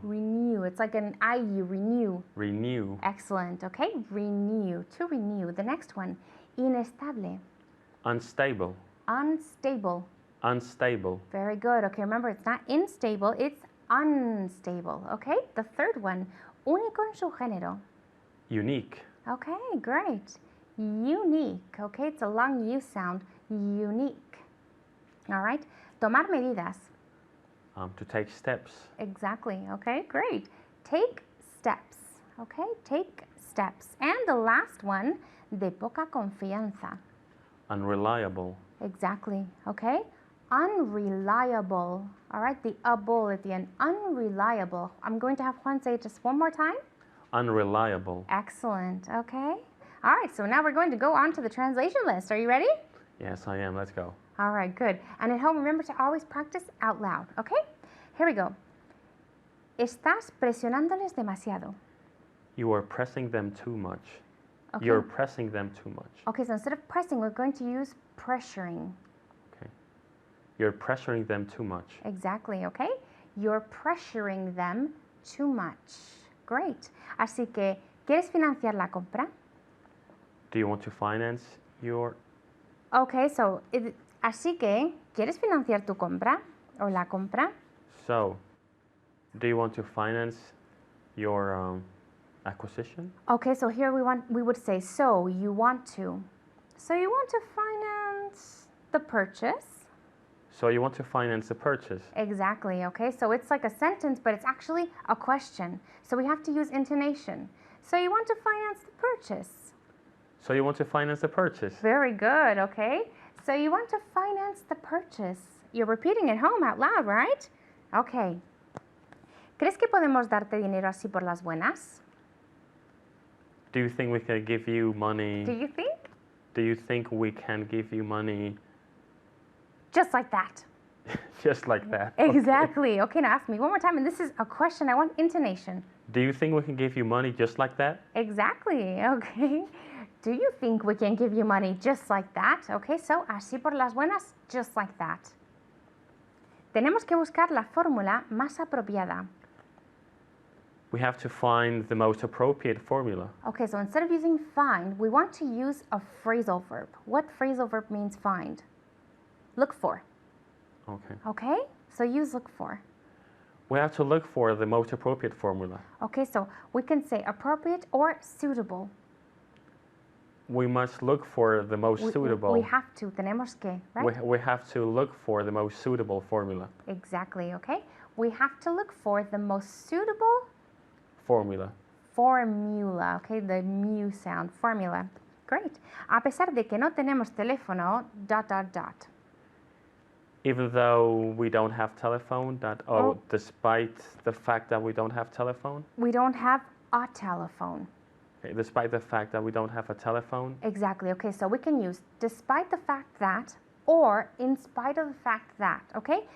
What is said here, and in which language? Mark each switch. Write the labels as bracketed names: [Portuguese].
[English] Renew. It's like an IU, renew. Renew. Excellent, okay? Renew. To renew. The next one, inestable. Unstable. Unstable. Unstable. Very good. Okay, remember it's not instable, it's unstable. Okay, the third one, [Spanish] único en su género. [English] Unique. Okay, great. Unique. Okay, it's a long U sound. Unique. All right, [Spanish] tomar medidas. [English] To take steps. Exactly. Okay, great. Take steps. Okay, take steps. And the last one, [Spanish] de poca confianza. [English] Unreliable. Exactly. Okay. Unreliable. All right, the able at the end. Unreliable. I'm going to have Juan say it just one more time. Unreliable. Excellent. Okay. All right, so now we're going to go on to the translation list. Are you ready? Yes, I am. Let's go. All right, good. And at home, remember to always practice out loud. Okay? Here we go. [Spanish] Estás presionándoles demasiado. [English] You are pressing them too much. Okay. You're pressing them too much. Okay, so instead of pressing, we're going to use pressuring. Okay. You're pressuring them too much. Exactly, okay? You're pressuring them too much. Great. [Spanish] Así que, ¿quieres financiar la compra? [English] Do you want to finance your... [Spanish] Okay, so, así que, ¿quieres financiar tu compra o la compra? [English] So, do you want to finance your acquisition? Okay, so here we would say, so you want to. So you want to finance the purchase. So you want to finance the purchase. Exactly, okay? So it's like a sentence, but it's actually a question. So we have to use intonation. So you want to finance the purchase. So you want to finance the purchase. Very good, okay? So you want to finance the purchase. You're repeating it home out loud, right? Okay. [Spanish] ¿Crees que podemos darte dinero así por las buenas? [English] Do you think we can give you money? Do you think? Do you think we can give you money Just like that. just like that? Exactly. Okay, now ask me one more time. And this is a question. I want intonation. Do you think we can give you money just like that? Exactly. Okay. Do you think we can give you money just like that? [Spanish] Okay, so así por las buenas, [English] just like that. [Spanish] Tenemos que buscar la fórmula más apropiada. [English] We have to find the most appropriate formula. Okay, so instead of using find, we want to use a phrasal verb. What phrasal verb means find? Look for. Okay. Okay, so use look for. We have to look for the most appropriate formula. Okay, so we can say appropriate or suitable. We must look for the most suitable. We have to, [Spanish] tenemos que, [English] right? We have to look for the most suitable formula. Exactly, okay? We have to look for the most suitable Formula. formula, okay? The mu sound, formula. Great. [Spanish] A pesar de que no tenemos teléfono, ... [English] Even though we don't have telephone, despite the fact that we don't have telephone, We don't have a telephone. okay, despite the fact that we don't have a telephone, Exactly, okay? So we can use despite the fact that or in spite of the fact that, okay?